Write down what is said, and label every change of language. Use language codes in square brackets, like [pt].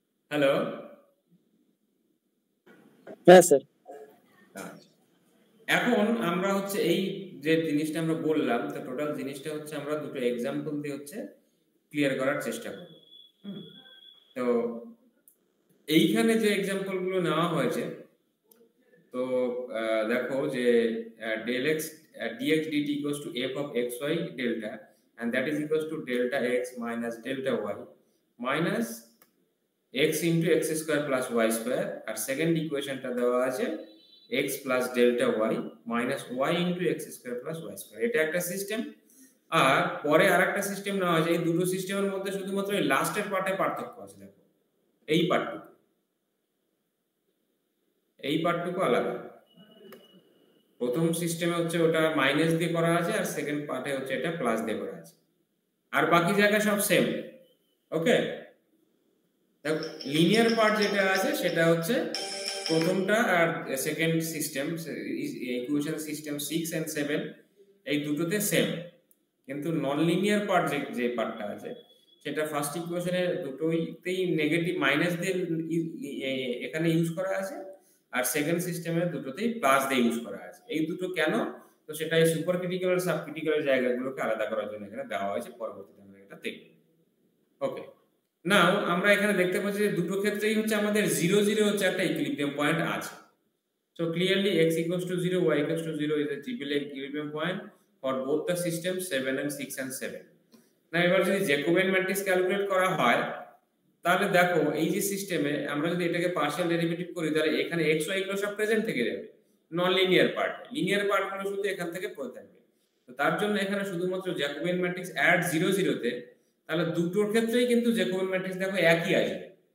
[bn] Hello, হ্যাঁ sir. এখন আমরা হচ্ছে এই যে জিনিসটা আমরা বললাম, তো টোটাল জিনিসটা হচ্ছে আমরা দুটো एग्जांपल দিয়ে হচ্ছে ক্লিয়ার করার চেষ্টা করব। তো এইখানে যে एग्जांपल গুলো নেওয়া হয়েছে, তো দেখো যে [en] del x dx dt equals to f of xy delta and that is equals to delta x minus delta y minus x into x square plus y square, [bn] আর second ইকুয়েশনটা দেওয়া আছে [en] x plus delta y minus y into x square plus y square। [bn] এটা একটা system. আর পরে আরেকটা system নেওয়া আছে। এই দুটো সিস্টেমের মধ্যে শুধুমাত্র এই লাস্টের পার্টে পার্থক্য আছে। দেখো এই পার্টটুকু আলাদা। প্রথম সিস্টেমে হচ্ছে ওটা মাইনাস দিয়ে করা আছে, আর সেকেন্ড পার্টে হচ্ছে এটা প্লাস দিয়ে করা আছে, আর বাকি জায়গা সব সেম। ওকে, দেখো লিনিয়ার পার্ট যেটা আছে সেটা হচ্ছে প্রথমটা আর second system, equation system 6 and 7 এই দুটোতে সেম, কিন্তু নন লিনিয়ার পার্ট যে পার্টটা আছে সেটা ফার্স্ট ইকুয়েশনে দুটোইতেই নেগেটিভ মাইনাস দিয়ে এখানে ইউজ করা আছে, আর সেকেন্ড সিস্টেমে দুটোতেই প্লাস দিয়ে ইউজ করা আছে। এই দুটো কেন? তো সেটা এই সুপারক্রিটিক্যাল আর সাবক্রিটিক্যাল জায়গাগুলোকে আলাদা করার জন্য এখানে দেওয়া হয়েছে। পরবর্তীতে আমরা এটা দেখব। ওকে, নাও আমরা এখানে দেখতে পাচ্ছি যে দুটো ক্ষেত্রেই হচ্ছে আমাদের 0 0 হচ্ছে একটা ইকুইলিব্রিয়াম পয়েন্ট আছে। [en] So clearly x equals to 0, y equals to 0 is a triple equilibrium point for both the systems 7 and 6 and 7. [bn] না এবার যদি জ্যাকোবিয়ান ম্যাট্রিক্স ক্যালকুলেট করা হয় তাহলে দেখো এই যে সিস্টেমে আমরা যদি এটাকে পার্শিয়াল ডেরিভেটিভ করি তাহলে এখানে x y এগুলো সব প্রেজেন্ট থেকে যাবে, নন লিনিয়ার পার্ট, লিনিয়ার পার্টগুলো শুধু এখান থেকে পড়ে থাকবে। তো তার জন্য এখানে শুধুমাত্র জ্যাকোবিয়ান ম্যাট্রিক্স অ্যাড 0 0 তে, তাহলে দুটোর ক্ষেত্রেই কিন্তু জ্যাকোবিয়ান ম্যাট্রিক্স দেখো একই আসবে।